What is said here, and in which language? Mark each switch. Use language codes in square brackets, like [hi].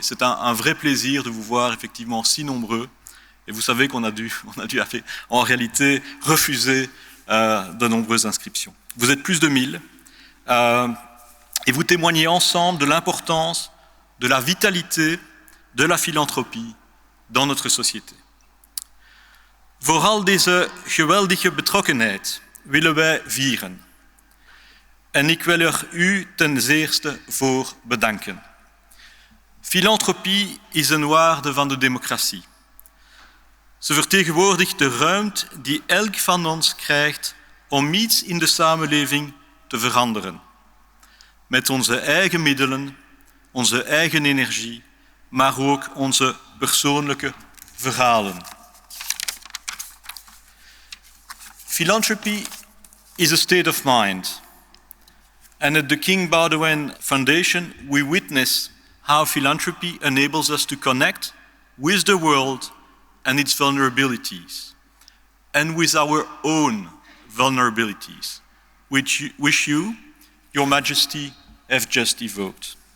[fr] C'est un vrai plaisir de vous voir effectivement si nombreux. Et vous savez qu'on a dû en réalité refuser de nombreuses inscriptions. Vous êtes plus de 1000 et vous témoignez ensemble de l'importance, de la vitalité de la philanthropie dans notre société. [nl] Vooral deze geweldige betrokkenheid willen wij vieren. En ik wil er u ten zeerste voor bedanken. Philanthropie is een waarde van de democratie. Ze vertegenwoordigt de ruimte die elk van ons krijgt om iets in de samenleving te veranderen. Met onze eigen middelen, onze eigen energie, maar ook onze persoonlijke verhalen. [en] Philanthropy is a state of mind. And at the King Baudouin Foundation, we witness how philanthropy enables us to connect with the world and its vulnerabilities, and with our own vulnerabilities, which you, Your Majesty, have just evoked.